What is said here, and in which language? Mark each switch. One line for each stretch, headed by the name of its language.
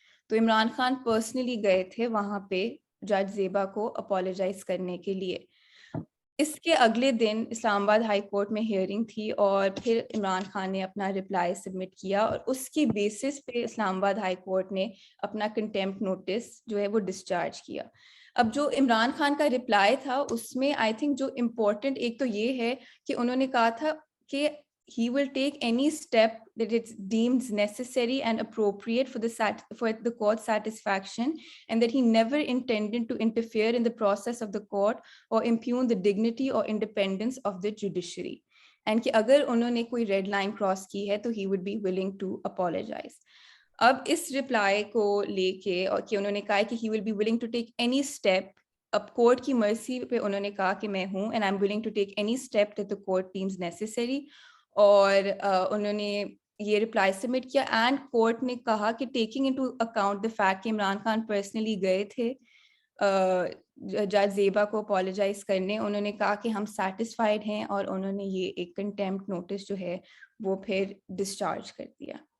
Urdu: تو عمران خان پرسنلی گئے تھے وہاں پہ جج زیبا کو اپالوجائز کرنے کے لیے. اس کے اگلے دن اسلام آباد ہائی کورٹ میں ہیئرنگ تھی, اور پھر عمران خان نے اپنا رپلائی سبمٹ کیا, اور اس کی بیسس پہ اسلام آباد ہائی کورٹ نے اپنا کنٹیمپٹ نوٹس جو ہے وہ ڈسچارج کیا. اب جو عمران خان کا رپلائی تھا اس میں آئی تھنک جو امپورٹنٹ ایک تو یہ ہے کہ انہوں نے کہا تھا کہ
English: he will take any step that it deems necessary and appropriate for the court's satisfaction, and that he never intended to interfere in the process of the court or impugn the dignity or independence of the judiciary, and
Urdu: کہ اگر انہوں نے کوئی red line cross کی ہے تو
English: he would be willing to apologize.
Urdu: اب اس reply کو لے کے اور کہ انہوں نے کہا کہ
English: he will be willing to take any step,
Urdu: اب کورٹ کی مرضی پہ انہوں نے کہا کہ میں ہوں,
English: and I'm willing to take any step that the court deems necessary.
Urdu: اور انہوں نے یہ رپلائی سبمٹ کیا, اینڈ کورٹ نے کہا کہ taking into account the fact کہ عمران خان پرسنلی گئے تھے جج زیبا کو اپالوجائز کرنے, انہوں نے کہا کہ ہم سیٹسفائیڈ ہیں, اور انہوں نے یہ ایک کنٹیمپٹ نوٹس جو ہے وہ پھر ڈسچارج کر دیا.